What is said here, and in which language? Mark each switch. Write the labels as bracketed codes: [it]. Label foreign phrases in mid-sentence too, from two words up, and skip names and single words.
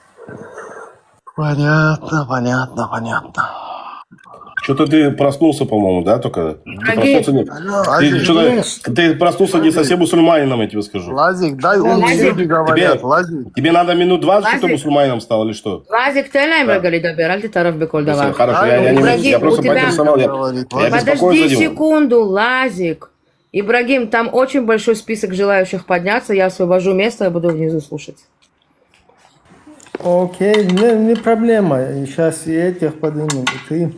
[ru] Понятно, понятно, понятно. Что-то ты проснулся, по-моему, да, только? Ты проснулся, ты проснулся не совсем мусульманином, я тебе скажу. Лазик, дай он люди говорят. Лазик. Тебе надо минут 20, чтобы ты мусульманином стал, или что? [he] Лазик, тן להם רגע לדבר, אל תתערב בכל דבר. [ru] Хорошо, я просто поинтересовал. Подожди секунду, Лазик. Ибрагим, там очень большой список желающих подняться, я освобожу место, я буду внизу слушать. Окей, не проблема, сейчас и этих поднимут, и ты.